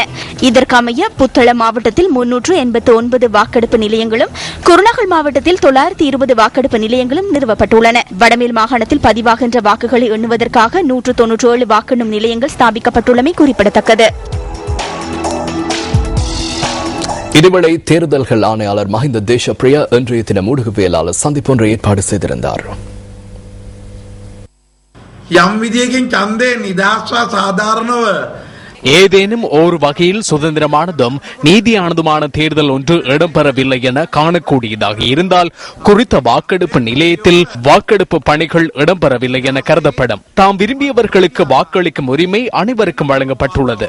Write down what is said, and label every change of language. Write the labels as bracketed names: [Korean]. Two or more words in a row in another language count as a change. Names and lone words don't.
[Tamil] இதற்கமைய புத்தளம் மாவட்டத்தில் 389 வாக்கெடுப்பு நிலையங்களும் குருநாகல் மாவட்டத்தில் 920 வாக்கெடுப்பு நிலையங்களும் நிறுவப்பட்டுள்ளன. வடமேல் மாகாணத்தில் பதிவாகின்ற வாக்குகளை எண்ணுவதற்காக 197 வாக்கெண்ணும் நிலையங்கள் ஸ்தாபிக்கப்பட்டுள்ளமை குறிப்பிடத்தக்கது. இதுவரை தேர்தல்கள் ஆணையாளர் மஹிந்த தேசப்பிரிய இன்றைய தினம் ஊடகவியலாளர் சந்திப்பு ஒன்றை ஏற்பாடு செய்திருந்தார். [Sinhala] යම් විදියකින් ඡන්දේ නිදහස්ව සාධාරණව [Tamil] ஏதேனும் ஒரு வகையில் சுதந்திரமானதும் நீதியானதுமான தேர்தல் ஒன்று இடம்பெறவில்லை என காணக்கூடியதாக இருந்தால் குறித்த வாக்கெடுப்பு நிலையத்தில் வாக்கெடுப்பு பணிகள் இடம்பெறவில்லை என கருதப்படும். தாம் விரும்பியவர்களுக்கு வாக்களிக்கும் உரிமை அனைவருக்கும் வழங்கப்பட்டுள்ளது.